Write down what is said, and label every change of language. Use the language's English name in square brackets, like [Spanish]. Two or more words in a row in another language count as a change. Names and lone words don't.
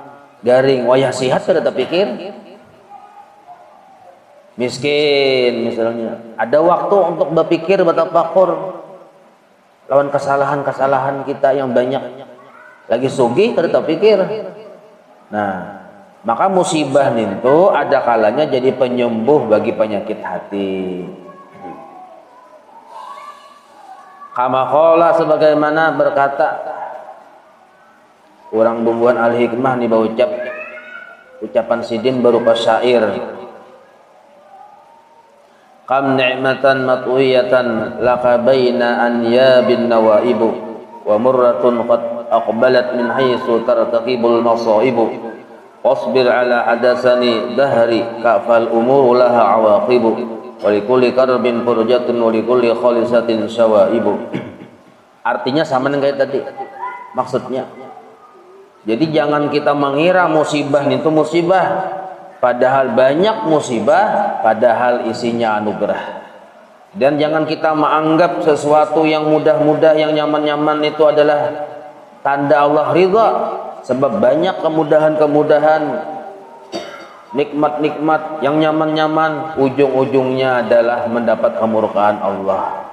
[Banjar] Garing, wayah sihat kada terpikir. Miskin misalnya, ada waktu untuk berpikir, bertafakur lawan kesalahan-kesalahan kita yang banyak. Lagi sugih kada terpikir. Nah, maka musibah itu ada kalanya jadi penyembuh bagi penyakit hati. [Arabic] كما قال, [Banjar] sebagaimana berkata orang bumbuan al-hikmah nih berucap ucapan sidin berupa syair. [Arabic] كم نعمة مطوية لك بين أنياب النوائب ومسرة قد أقبلت من حيث ترتقب المصائب واصبر على حدثان الدهر فالأمور لها عواقب ولكل كرب فرجة ولكل خالصة شوائب. [Indonesian] Artinya sama dengan kayak tadi maksudnya. Jadi jangan kita mengira musibah itu musibah, padahal banyak musibah, padahal isinya anugerah. Dan jangan kita menganggap sesuatu yang mudah-mudah, yang nyaman-nyaman itu adalah tanda Allah ridha, sebab banyak kemudahan-kemudahan, nikmat-nikmat yang nyaman-nyaman ujung-ujungnya adalah mendapat kemurkaan Allah.